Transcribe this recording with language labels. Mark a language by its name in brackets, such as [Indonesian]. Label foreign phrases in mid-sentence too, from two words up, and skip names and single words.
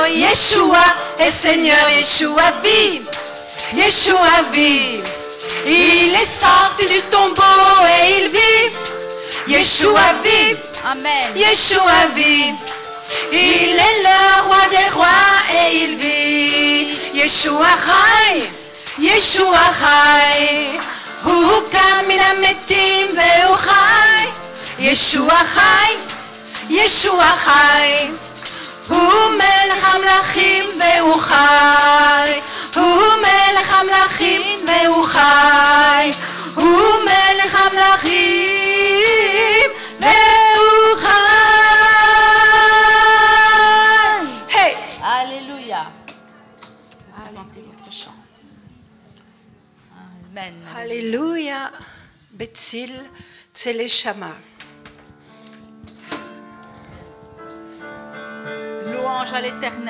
[French] Yeshua est Seigneur, Yeshua vit. Yeshua vit. Il est sorti du tombeau et il vit. Yeshua vit. Amen. Yeshua vit. Il est le roi des rois et il vit. [Hebrew] ישוע חי. ישוע חי. הוא קם מן המתים והוא חי. ישוע חי. ישוע חי. הוא מלך המלכים והוא חי. הוא מלך המלכים והוא חי. הוא מלך המלכים והוא חי. Hey! [French] Alléluia. Présentez votre chant. Amen. Alléluia. Betsil Tseleshama. Louange à l'Éternel.